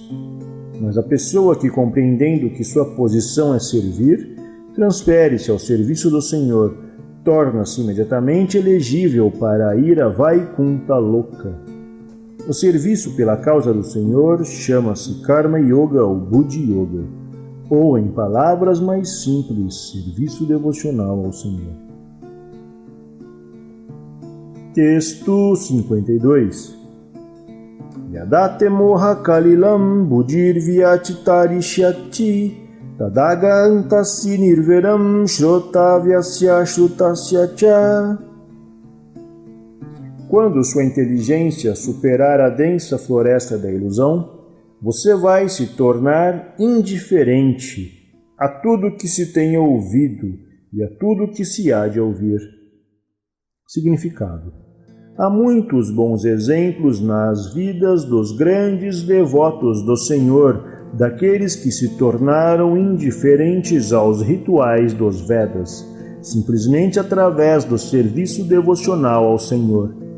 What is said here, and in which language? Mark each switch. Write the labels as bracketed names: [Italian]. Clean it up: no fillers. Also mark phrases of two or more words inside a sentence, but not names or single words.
[Portuguese] Mas a pessoa que, compreendendo que sua posição é servir, transfere-se ao serviço do Senhor, torna-se imediatamente elegível para ir a Vaikunta Loka. O serviço pela causa do Senhor chama-se Karma Yoga ou Buddhi Yoga, ou, em palavras mais simples, serviço devocional ao Senhor. Texto 52. [Sanskrit] यदा ते मोह कलिलं बुद्धिर् व्यतितरिष्यति तदा गन्तासि निर्वेदं श्रोतव्यस्य श्रुतस्य च. [Portuguese] Quando sua inteligência superar a densa floresta da ilusão, você vai se tornar indiferente a tudo que se tenha ouvido e a tudo que se há de ouvir. Significado: há muitos bons exemplos nas vidas dos grandes devotos do Senhor, daqueles que se tornaram indiferentes aos rituais dos Vedas, simplesmente através do serviço devocional ao Senhor.